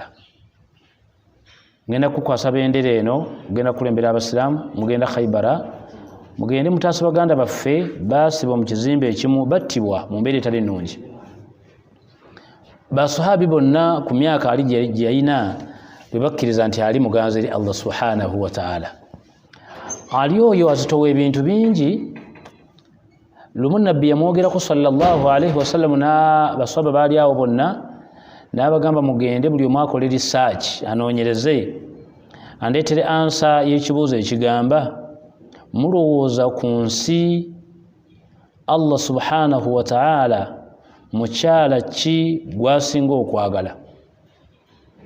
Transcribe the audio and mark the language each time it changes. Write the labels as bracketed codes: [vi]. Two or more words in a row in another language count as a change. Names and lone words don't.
[lg] Ngenda kukwasa bendera eno, mugenda kulembera abasiraamu, mugenda Khaybara, mugende mutaasa baganda baffe baasibwa mu kizimbe ekimu, battibwa mu mbeera etali nnungi. Basahabi bonna ku myaka Ali gye yalina bwe bakkiriza nti Ali muganzi eri Allah [ar] سبحانه وتعالى. [lg] Ali oyo azitowa ebintu bingi. Lumu nabbi yamwogerako [ar] صلى الله عليه وسلم [lg] n'abasahaba baali awo bonna, n'abagamba mugende buli omu akole research, anoonyereze andeetere ansa y'ekibuuzo ekigamba mulowooza ku nsi Allah [ar] سبحانه وتعالى [lg] mukyala ki gwasinga okwagala?